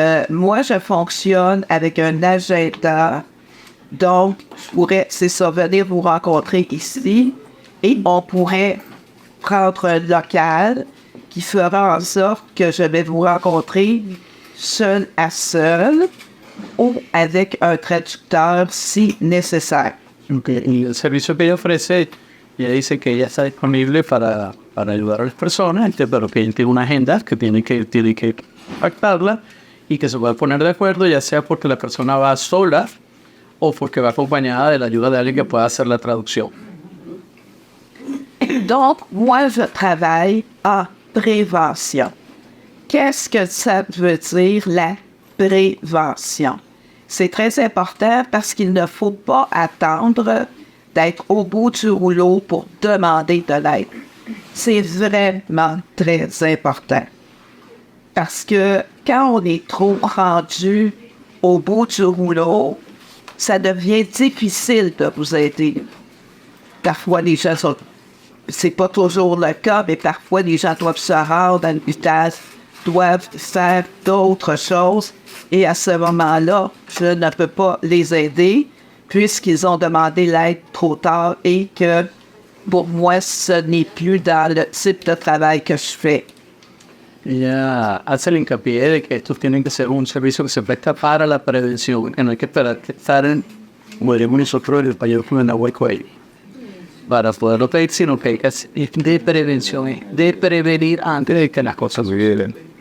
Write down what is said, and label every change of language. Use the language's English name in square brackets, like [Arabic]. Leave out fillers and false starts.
[French] Moi, je fonctionne avec un agenda. Donc, je pourrais, c'est ça, venir vous rencontrer ici et on pourrait prendre un local qui fera en sorte que je vais vous rencontrer seul à seul ou avec un traducteur si nécessaire. Okay. [Spanish] Y el servicio que ella ofrece, ella dice que ella está disponible para ayudar a las personas, pero que ella tiene una agenda que tiene que pactarla y que se puede poner de acuerdo, ya sea porque la persona va sola o porque va acompañada de la ayuda de alguien que pueda hacer la traducción. [French] Donc, moi, je travaille en prévention. Qu'est-ce que ça veut dire, la prévention? C'est très important parce qu'il ne faut pas attendre d'être au bout du rouleau pour demander de l'aide. C'est vraiment très important. Parce que quand on est trop rendu au bout du rouleau, ça devient difficile de vous aider. Parfois, les gens sont c'est pas toujours le cas, mais parfois les gens doivent se rendre à l'hôpital, doivent faire d'autres choses. Et à ce moment-là, je ne peux pas les aider puisqu'ils ont demandé l'aide trop tard et que pour moi, ce n'est plus dans le type de travail que je fais. [Spanish] Ella hace el hincapié de que estos tienen que ser un servicio que se presta para la prevención, que no hay que esperar que estar en, como diríamos nosotros en el español, con el agua y cuello, para poderlo pedir, sino que hay que hacer de prevención, de prevenir antes de que las cosas lleguen.